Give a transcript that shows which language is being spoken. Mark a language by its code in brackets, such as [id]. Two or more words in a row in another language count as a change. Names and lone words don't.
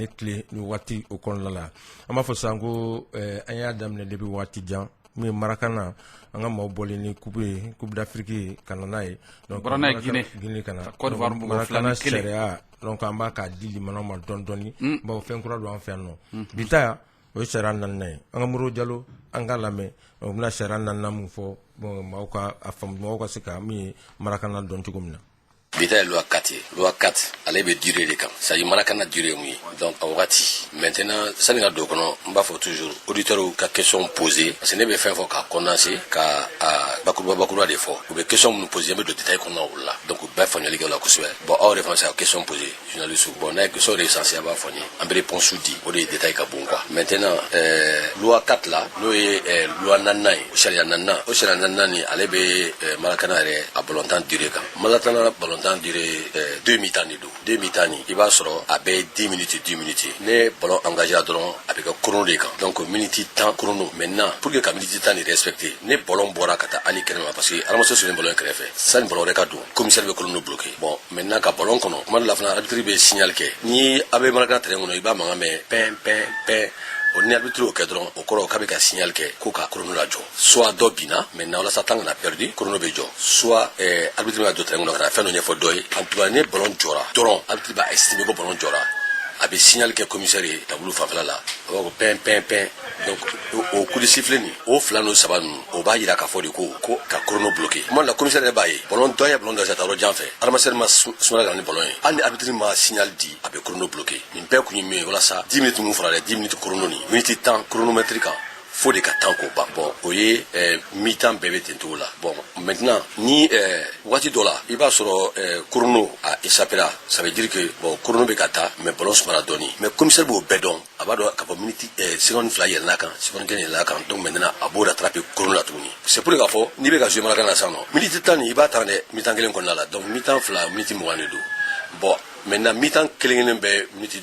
[bm] tile ni wagati o kɔnɔna la an b'a fɔ sisan ko an y'a daminɛ depuis wagati jan min ye Marakana an ka maaw bɔlen ni [fr] coupe d'Afrique [bm] ka na n'a ye donc Guinée ka na Marakana sariya donc an b'a k'a di limanaw ma dɔɔni dɔɔni bawo fɛn kura don an fɛ yan nɔ bi ta o ye sariya naaninan ye an ka Modibo Jalo an ka lamɛn o bɛna sariya naaninan mun fɔ bon maaw ka a faamu maaw ka se ka min ye Marakana dɔn cogo min na. Bita ye loi 4 ye. Loi 4 ale bɛ durée de kan. [fr] Ça y est [bm] Marakana durée mun ye. Donc a wagati maintenant sani ka don kɔnɔ n b'a fɔ [fr] toujours auditeurs [bm] ka [fr] question poser [bm] parce que ne bɛ fɛn fɔ ka condenser ka bakuruba de fɔ u bɛ question minnu poser n bɛ don détail kɔnɔna o la donc u bɛɛ faamuyali kɛ o la kosɛbɛ bon aw yɛrɛ fana se ka [fr] question poser journaliste [bm] bon n'a ye question de essentiel b'a fɔ n ye an bɛ réponse di o de ye détail ka bon quoi maintenant loi 4 la n'o ye loi 4 ye o sariya 4 ni ale bɛ Marakana yɛrɛ a ballontan durée kan Marakana ballontan durée 2 mi-temps de do 2 mi-temps ni i b'a sɔrɔ a bɛ 10 minutes ne [fr] ballon engagé [bm] dɔrɔn a bɛ kɛ chrono de kan donc minute 10 [fr] chrono maintenant pour que [bm] ka minute 10 ni respecter ne ballon bɔra ka taa ali kɛnɛma [fr] parce que [bm] aramaso sɔrɔ ballon kɛrɛfɛ sani ballon wɛrɛ ka don commissaire bɛ [fr] chrono bloqué bon maintenant [bm] ka ballon kɔnɔ kuma dɔ la fana arbitre bɛ signal kɛ ni a bɛ Marakana terrain kɔnɔ i b'a mankan mɛn pɛn o ni arbitre o kɛ dɔrɔn o kɔrɔ k'a bɛ ka signal kɛ ko ka chrono lajɔ soit dɔ binna maintenant walasa temps kana perdu chrono bɛ jɔ [fr] soit arbitre [bm] bɛ ka don terrain kɔnɔ ka na fɛn dɔ ɲɛfɔ dɔ ye [fr] en tout cas [bm] ni ballon jɔra dɔrɔn arbitre b'a estimer ko ballon jɔra a bɛ signal kɛ commissaire ye tableau fanfɛla la a b'a fɔ pɛn donc o [fr] coup de sifflet [bm] ni o fila n'o saba ninnu o b'a yira k'a fɔ de ko ka [fr] chrono bloqué [bm] tuma dɔ la commissaire yɛrɛ b'a ye ballon dɔ ye ballon dɔ ye taa yɔrɔ jan fɛ adamasen ma sumala ka na ni ballon ye hali ni arbitre ma signal di a bɛ [fr] chrono bloqué [bm] nin bɛɛ kun ye min ye walasa 10 minutes mun fɔra dɛ [fr] 10 minutes chrono [bm] ni minute 10 chronomètre kan fo de ka temps ko ban bon o ye mi-temps bɛɛ bɛ ten cogo la [fr] bon maintenant [bm] ni waati dɔ la i b'a sɔrɔ [fr] chrono a échappera ça veut dire que bon chrono [bm] bɛ ka taa [fr] mais ballon [bm] sumana dɔɔni [fr] mais commissaire [bm] b'o bɛɛ dɔn a b'a dɔn ka fɔ [fr] minute seconde [bm] fila yɛlɛn'a kan seconde kelen yɛlɛn'a kan donc maintenant a b'o rattraper chrono la tuguni [fr] c'est pour [bm] k'a fɔ n'i bɛ ka jouer Marakana sisan nɔ minute 10 ni i b'a ta dɛ mi-temps kelen kɔnɔna la donc mi-temps fila minute 20 de don bon maintenant mi-temps kelen bɛ minute